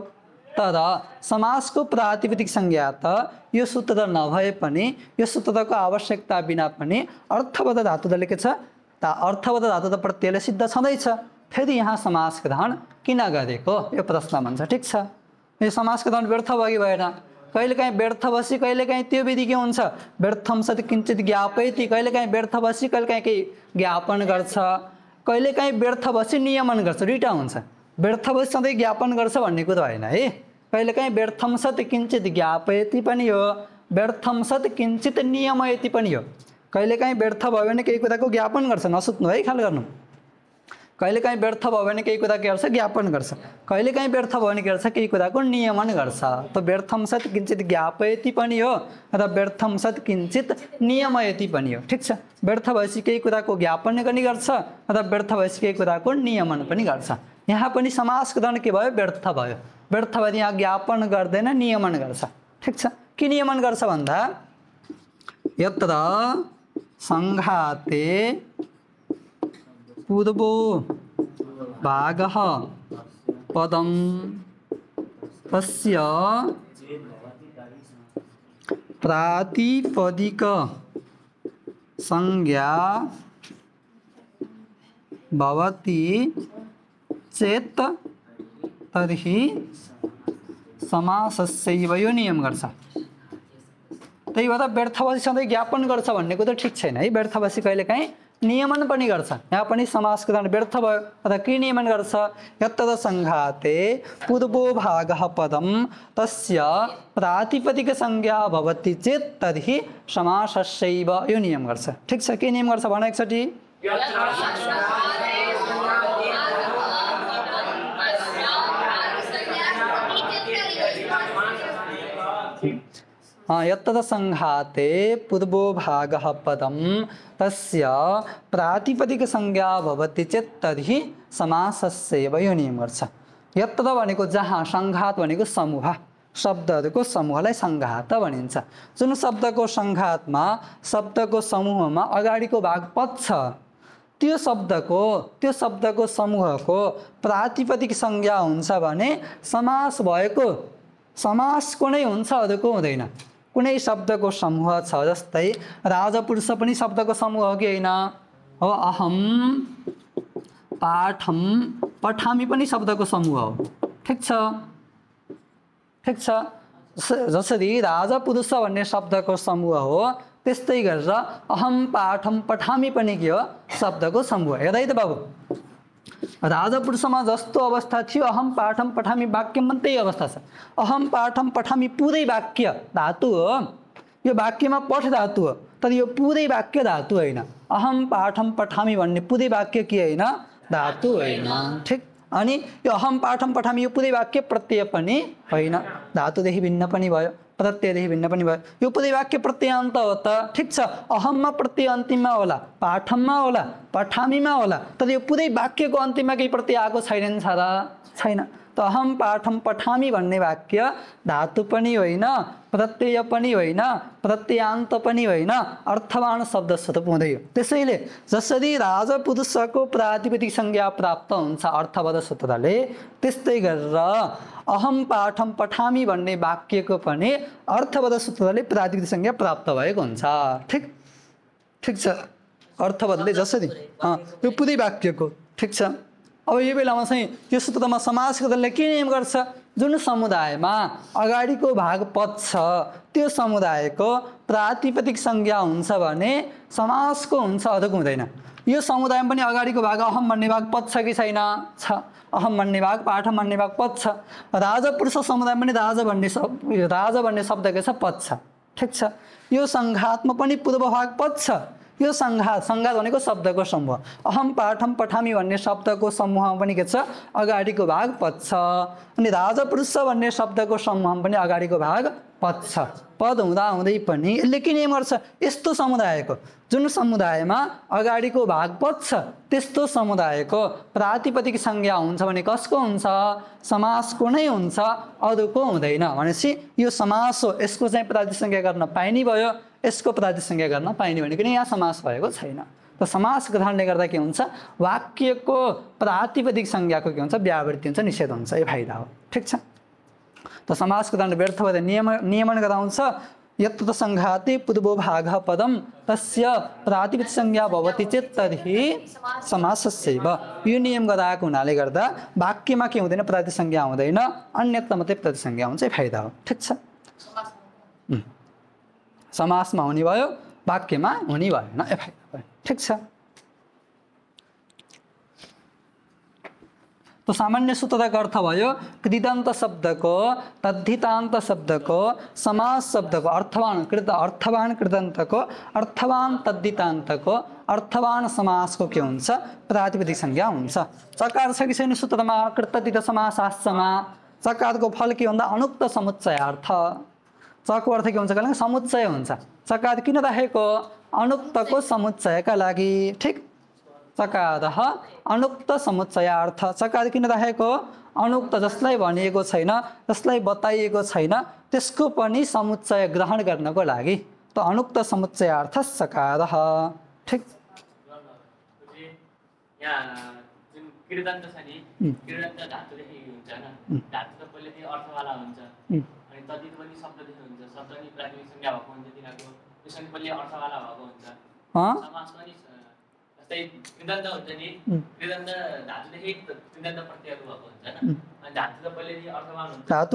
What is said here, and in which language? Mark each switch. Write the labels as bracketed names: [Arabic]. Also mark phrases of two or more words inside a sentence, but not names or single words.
[Nepali] तर समासको प्रातिपदिक संज्ञा त यो सूत्र नभए पनि यो सूत्रको आवश्यकता बिना पनि अर्थवत् धातुले के छ अर्थवत् धातु त प्रत्ययले सिद्ध छँदैछ फेरि यहाँ समास ग्रहण किन गरेको यो प्रश्न भन्छ ठिक छ। यो समास ग्रहण व्यर्थ भयो कि भएन कहिलेकाहीँ व्यर्थ बसी कहिलेकाहीँ त्यो विधि के हुन्छ [Sanskrit] व्यर्थम सति किञ्चित ज्ञापयति [Nepali] कहिलेकाहीँ व्यर्थ बसी कहिलेकाहीँ केही ज्ञापन गर्छ कहिलेकाहीँ व्यर्थ बसी नियमन गर्छ दुईवटा हुन्छ व्यर्थ बसी सधैँ ज्ञापन गर्छ भन्ने कुरो होइन है कहिलेकाहीँ [Sanskrit] व्यर्थम सत् किञ्चित ज्ञापयति [Nepali] पनि हो, [Sanskrit] व्यर्थम सत् किञ्चित नियमयति [Nepali] पनि हो। कहिलेकाहीँ व्यर्थ भयो भने केही कुराको ज्ञापन गर्छ, नसुत्नु है, ख्याल गर्नु। कहिलेकाहीँ व्यर्थ भयो भने केही कुरा के गर्छ, ज्ञापन गर्छ। कहिलेकाहीँ व्यर्थ भयो भने के गर्छ, केही कुराको नियमन गर्छ। त [Sanskrit] व्यर्थम सत् किञ्चित ज्ञापयति [Nepali] पनि हो र [Sanskrit] व्यर्थम सत् किञ्चित नियमयति [Nepali] पनि हो। ठिक छ, व्यर्थ भएपछि केही कुराको ज्ञापन पनि गर्छ र व्यर्थ भएपछि केही कुराको नियमन पनि गर्छ। यहाँ पनि समासको उदाहरण के भयो, व्यर्थ भयो। व्यर्थ भए यहाँ ज्ञापन गर्दैन, नियमन गर्छ। ठिक छ, के नियमन गर्छ भन्दा [Sanskrit] यत्र संघाते पूर्वो भागः पदं तस्य प्रातिपदिक संज्ञा भवति चेत् तर्हि समासस्यैव [Nepali] यो नियम गर्छ। त्यही भएर व्यर्थ भएपछि सधैँ ज्ञापन गर्छ भन्ने कुरा ठिक छैन है। व्यर्थ भएपछि कहिलेकाहीँ नियमन पनि गर्छ। यहाँ पनि समासको उदाहरण व्यर्थ भयो अथवा के नियमन गर्छ, [Sanskrit] यत्र संघाते पूर्वो भागः पदं तस्य प्रातिपदिक संज्ञा भवति चेत् तर्हि समासस्यैव [Nepali] यो नियम गर्छ। ठिक छ, के नियम गर्छ भन एकचोटि। [Sanskrit] यत्र संघाते पूर्वो भागः पदं तस्य प्रातिपदिक संज्ञा भवति चेत् तर्हि समासस्यैव [Nepali] यो नियम गर्छ। यत्र भनेको जहाँ, संघात भनेको समूह, शब्दहरूको समूहलाई संघात भनिन्छ। जुन शब्दको संघातमा, शब्दको समूहमा अगाडिको भाग पद छ, त्यो शब्दको समूहको प्रातिपदिक संज्ञा हुन्छ भने समास भएको समासको नै हुन्छ, अरूको हुँदैन। कुनै शब्दको समूह छ, जस्तै राजपुरुष पनि शब्दको समूह हो कि होइन हो, [Sanskrit] अहम पाठम पठामी [Nepali] पनि शब्दको समूह हो। ठिक छ, ठिक छ। जसरी राजपुरुष भन्ने शब्दको समूह हो, त्यस्तै गरेर [Sanskrit] अहम पाठम पठामी [Nepali] पनि के हो, शब्दको समूह। हेर है त बाबु, राजपुरुषमा जस्तो अवस्था थियो [Sanskrit] अहम पाठम पठामी [Nepali] वाक्यमा त्यही अवस्था छ। [Sanskrit] अहम पाठम पठामी [Nepali] पुरै वाक्य धातु हो, यो वाक्यमा पठ धातु हो, तर यो पुरै वाक्य धातु होइन। [Sanskrit] अहम पाठम पठामी [Nepali] भन्ने पुरै वाक्य के होइन, धातु होइन। ठिक, अनि यो [Sanskrit] अहम पाठम पठामी [Nepali] यो पुरै वाक्य प्रत्यय पनि होइन, धातुदेखि भिन्न पनि भयो, प्रत्ययदेखि भिन्न पनि भयो। यो पुरै वाक्य प्रत्ययान्त हो त। ठिक छ, अहममा प्रत्यय अन्तिममा होला, पाठममा होला, पठामीमा होला, तर यो पुरै वाक्यको अन्तिममा केही प्रत्यय आएको छैन र छैन। त [Sanskrit] अहम पाठम पठामी [Nepali] भन्ने वाक्य धातु पनि होइन, प्रत्यय पनि होइन, प्रत्ययान्त पनि होइन, अर्थवान शब्द स्वरूप हुँदै हो। त्यसैले जसरी राजपुरुषको प्रातिपदिक संज्ञा प्राप्त हुन्छ अर्थवाद सूत्रले, त्यस्तै गरेर [Sanskrit] अहम पाठम पठामी [Nepali] भन्ने वाक्यको पनि अर्थवाद सूत्रले प्रातिपदिक संज्ञा प्राप्त भएको हुन्छ। ठिक, ठिक छ, अर्थवादले जसरी यो पुरै वाक्यको। ठिक छ, अब यो बेलामा चाहिँ यो सूत्रमा समासको दलले के नियम गर्छ, जुन समुदायमा अगाडिको भाग पद छ त्यो समुदायको प्रातिपदिक संज्ञा हुन्छ भने समासको हुन्छ, अरूको हुँदैन। यो समुदायमा पनि अगाडिको भाग अहम भन्ने भाग पद छ कि छैन, छ। अहम भन्ने भाग, पाठम भन्ने भाग पद छ। राजपुरुष समुदायमा पनि राजा भन्ने शब्द के छ, पद छ। ठिक छ, यो संघातमा पनि पूर्व भाग पद छ। यो संघात भनेको शब्दको समूह। [Sanskrit] अहम पाठम पठामी [Nepali] भन्ने शब्दको समूहमा पनि के छ, अगाडिको भाग पद छ। अनि राजपुरुष भन्ने शब्दको समूहमा पनि अगाडिको भाग पद छ। पद हुँदा हुँदै पनि यसले के नियम गर्छ, यस्तो समुदायको जुन समुदायमा अगाडिको भाग पद छ त्यस्तो समुदायको प्रातिपदिक संज्ञा हुन्छ भने कसको हुन्छ, समासको नै हुन्छ, अरूको हुँदैन। भनेपछि यो समास हो, यसको चाहिँ प्रातिपदिक संज्ञा गर्न पाइने भयो, यसको प्रातिपदिक संज्ञा गर्न पाइने भनेको नि यहाँ समास भएको छैन। त समास ग्रहणले गर्दा के हुन्छ, वाक्यको प्रातिपदिक संज्ञाको के हुन्छ, व्यावृत्ति हुन्छ, निषेध हुन्छ, यो फाइदा हो। ठिक छ, त समासको दण्ड व्यर्थ भएर नियमन गराउँछ। [Sanskrit] यत्र संघाते पूर्वो भागः पदं तस्य प्रातिपदिक संज्ञा भवति चेत् तर्हि समासस्यैव, [Nepali] यो नियम गराएको हुनाले गर्दा वाक्यमा के हुँदैन, प्रातिपदिक संज्ञा हुँदैन, अन्यत्र मात्रै प्रातिपदिक संज्ञा हुन्छ, फाइदा हो। ठिक छ, समासमा हुने भयो, वाक्यमा हुने भएन, फाइदा भयो। ठिक छ, तो सामान्य सूत्रको अर्थ भयो कृदन्त शब्दको तद्धितान्त शब्दको समास शब्दको अर्थवान कृदन्तको अर्थवान तद्धितान्तको अर्थवान समासको के हुन्छ प्रातिपदिक संज्ञा हुन्छ। चकार छ कि छैन सूत्रमा कृतद्धित समासाश्चमा चकारको फल के भन्दा अनुक्त समुच्चयार्थ चको अर्थ के हुन्छ भने समुच्चय हुन्छ। चकार किन राखेको अनुक्तको समुच्चयका लागि ठीक [Sanskrit] चकारः अनुक्त समुच्चयार्थ [Nepali] चकार किन राखेको अनुक्त जसलाई भनिएको छैन जसलाई बताइएको छैन त्यसको पनि समुच्चय ग्रहण गर्नको लागि त [Sanskrit] अनुक्त समुच्चयार्थ चकारः [Nepali] ठीक। यहाँ जुन कृदन्त छ नि कृदन्त धातुदेखि हुन्छ हैन धातु त पहिले त्यो अर्थवाला हुन्छ अनि तद्धित पनि शब्ददेखि हुन्छ शब्द नि प्रातिपदिक संज्ञा भएको हुन्छ तिनीहरुको त्यसैले पहिले अर्थवाला भएको हुन्छ समास पनि जस्तै कृदन्त हुन्छ नि कृदन्त धातुदेखि कृदन्त प्रत्ययहरु भएको हुन्छ हैन अनि धातु त पहिले नि अर्थवान हुन्छ धातु